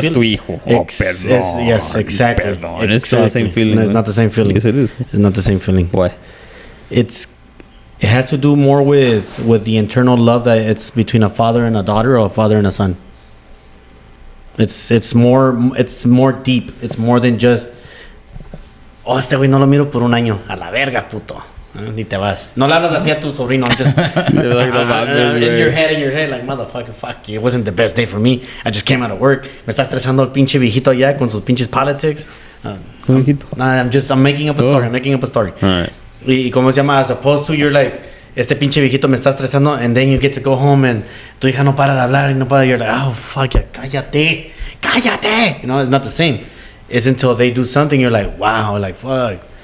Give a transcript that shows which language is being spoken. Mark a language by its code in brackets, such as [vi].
[en] feel. [es] Es tu hijo. [en] Yes, exactly. [es] Perdón. [en] It's not the same feeling. No, it's not the same feeling. Yes, it is. It's not the same feeling. Why? It has to do more with the internal love that it's between a father and a daughter, or a father and a son. It's more deep. It's more than just, [es] oh, este güey no lo miro por un año. A la verga, puto. Ni te vas. No le hablas así a tu sobrino. [en] I'm just You're like, in your head, like, motherfucker, fuck you. It wasn't the best day for me. I just came out of work. [es] Me está estresando el pinche viejito allá con sus pinches politics. [en] I'm making up a story. I'm making up a story. All right. [es] Y como se llama, [en] as opposed to, you're like, [es] este pinche viejito me está estresando, [en] and then you get to go home and [es] tu hija no para de hablar y no para. [en] You're like, oh, fuck ya, cállate. You know, it's not the same. It's until they do something, you're like, wow, like, fuck.